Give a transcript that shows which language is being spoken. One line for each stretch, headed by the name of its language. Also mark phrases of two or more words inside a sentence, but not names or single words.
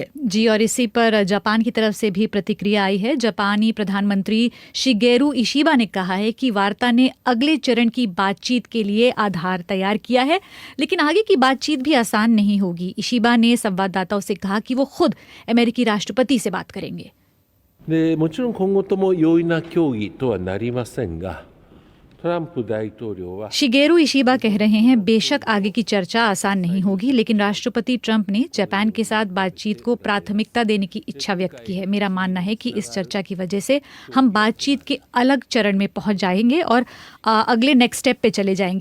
Hindi: जी, और इसी पर जापान की तरफ से भी प्रतिक्रिया आई है। जापानी प्रधानमंत्री शिगेरू इशिबा ने कहा है कि वार्ता ने अगले चरण की बातचीत के लिए आधार तैयार किया है, लेकिन आगे की बातचीत भी आसान नहीं होगी। इशिबा ने संवाददाताओं से कहा कि वो खुद अमेरिकी राष्ट्रपति से बात करेंगे।
Japanese: もちろん今後とも容易な協議とはなりませんが
Hindi: शिगेरू इशिबा कह रहे हैं बेशक आगे की चर्चा आसान नहीं होगी, लेकिन राष्ट्रपति ट्रंप ने जापान के साथ बातचीत को प्राथमिकता देने की इच्छा व्यक्त की है। मेरा मानना है कि इस चर्चा की वजह से हम बातचीत के अलग चरण में पहुंच जाएंगे और अगले
English: next step
Hindi: पे चले जाएंगे।